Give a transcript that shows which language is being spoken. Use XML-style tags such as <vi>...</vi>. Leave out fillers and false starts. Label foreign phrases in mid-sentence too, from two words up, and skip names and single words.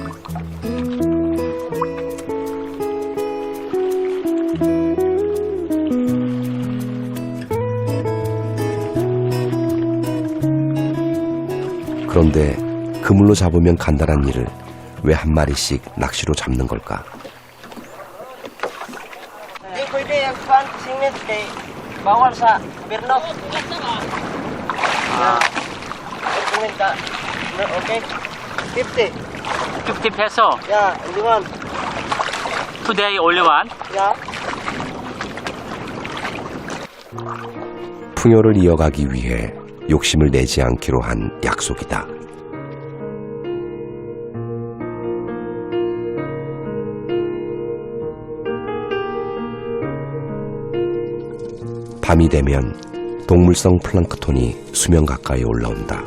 <ko>그런데 그물로 잡으면 간단한 일을 왜 한 마리씩 낚시로 잡는 걸까?</ko> <tl>Hindi pwede ang fan singit kay bawal sa gobyerno. Comment ka.</tl> <en>Okay? 50. 50 peso. Yeah, only one. Today only one. Yeah.</en> <ko>풍요를 이어가기 위해 욕심을 내지 않기로 한 약속이다. 밤이 되면 동물성 플랑크톤이 수면 가까이 올라온다.</ko>